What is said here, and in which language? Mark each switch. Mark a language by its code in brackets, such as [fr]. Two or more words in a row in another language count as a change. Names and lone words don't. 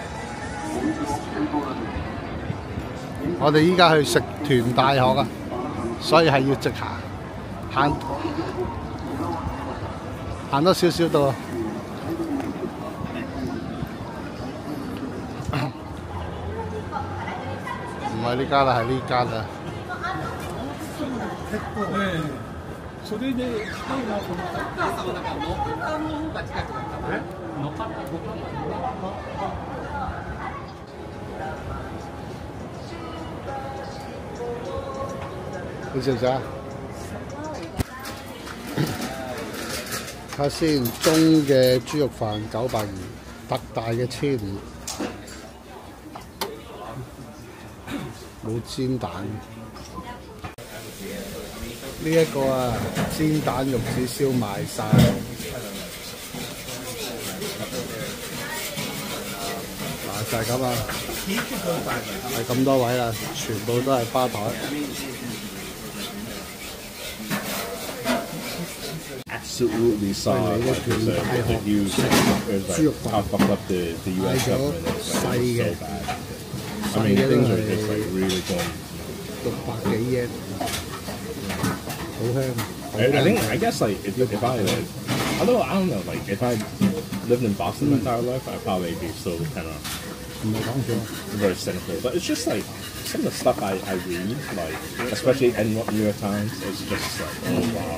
[yue] 我哋依家去食屯大學啊，所以係要直行多少少到。唔係呢間啦，係呢間啊。 [ja] それで近いなと思ったら、お母様だからの方が近くだったのね。のか [yue] 你食唔食啊？睇下先，中嘅豬肉飯900元，特大嘅1500，冇煎蛋。呢一個啊，煎蛋玉子燒賣晒，嗱就係咁啊，係咁多位啦，全部都係吧台。 [en] Absolutely saw like the use how fucked up the U.S. government is. Like, so bad. I mean, things are just like really going. [yue] 600 幾yen，好香。 [en] I guess like if I like, although I don't know, like if I lived in Boston my entire life, I'd probably be so kind of very cynical. But it's just like some of the stuff I read, like especially in New York Times, it's just like, oh wow.